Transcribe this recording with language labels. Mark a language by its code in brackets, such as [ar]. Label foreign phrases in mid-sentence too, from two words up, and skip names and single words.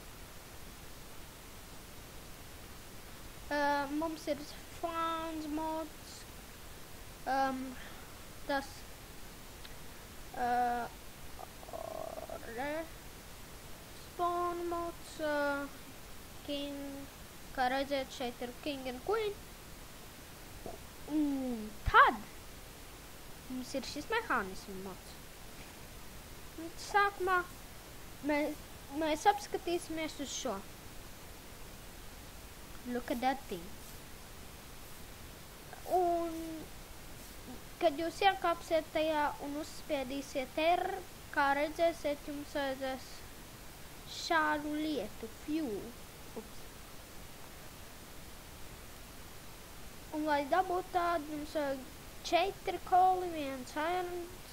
[lv] Mums ir fans mods, tas respawn mods, king, kā redzēt, šeit ir [en] king and queen. [lv] Un tad mums ir šis mehānismu mods. Un sākumā mēs apskatīsimies uz šo. [en] Look at that thing. [lv] Un, kad jūs iekāpsiet tajā un uzspiedīsiet R, kā redzēsiet, jums vajadzēs šādu lietu, fuel. Ups. Un, lai dabūtu tādu, jums vajag 4 koli, 1 irons.